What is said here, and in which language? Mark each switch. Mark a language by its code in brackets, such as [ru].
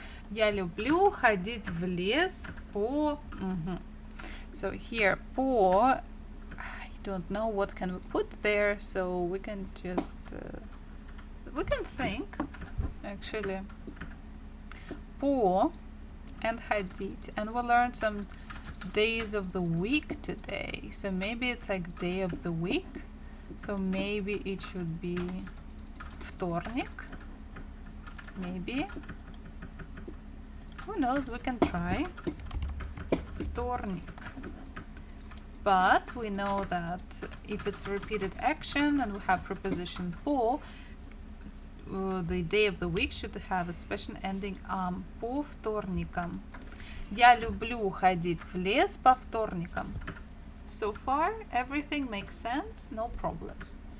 [ru] Я люблю ходить в лес по. [en] So here, по, I don't know what can we put there, so we can just, we can think, actually. [ru] По and ходить. [en] And we'll learn some days of the week today. So maybe it's like day of the week. So maybe it should be вторник. Maybe. Who knows, we can try. Вторник. But we know that if it's repeated action and we have preposition по, the day of the week should have a special ending [ru] по вторникам. Я люблю ходить в лес по вторникам. [en] So far, everything makes sense, no problems.